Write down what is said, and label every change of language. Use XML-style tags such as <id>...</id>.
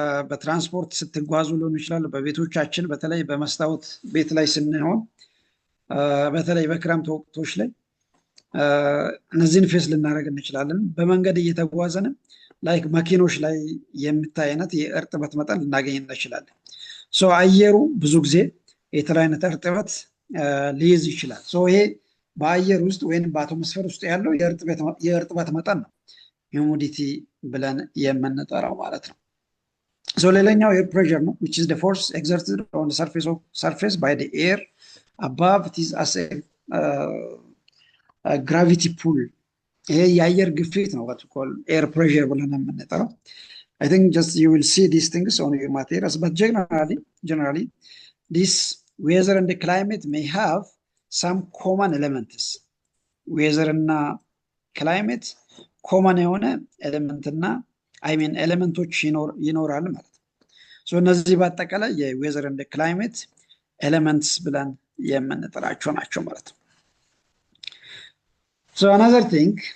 <am>በትራንስፖርት ስትጓዙ ሊሆን ይችላል፣ በቤቶቻችን በተለይ በመስታወት ቤት ላይ ስንሆን በተለይ በክረምት ወቅቶች ላይ እነዚህን ፌስ ልናደርግ እንችላለን። በመንገድ እየተጓዘንም ላይክ መኪኖች ላይ የምታይ አይነት የእርጥበት መጠን ልናገኝ እንችላለን። ሶ አየሩ ብዙ ጊዜ የተለያየ አይነት እርጥበት ሊይዝ ይችላል። ሶ ይሄ በአየር ውስጥ ወይም በአትሞስፌር ውስጥ ያለው የእርጥበት መጠን ነው ሂሙዲቲ ብለን የምንጠራው ማለት ነው።</am> <en>ሶ</en> <am>ሌላኛው ኤር ፕሬሸር ነው</am> <en>which is the force exerted on the surface by the air above it is as a gravity pull.</en> <am>ይሄ የአየር ግፊት ነው</am> <en>what we call air pressure</en> <am>ብለን የምንጠራው።</am> <en>I think just you will see these things on your materials, but generally this weather and the climate may have some common elements.</en> <am>weather እና climate common የሆነ ኤሌመንት እና</am> <en>I mean</en> <am>ኤሌመንቶች ይኖራል ማለት ነው። ሶ እነዚህ በአጠቃላይ የዌዘር ኤንድ ክላይሜት ኤሌመንትስ ብለን የምንጠራቸው ናቸው ማለት ነው። ሶ</am> <en>another thing</en>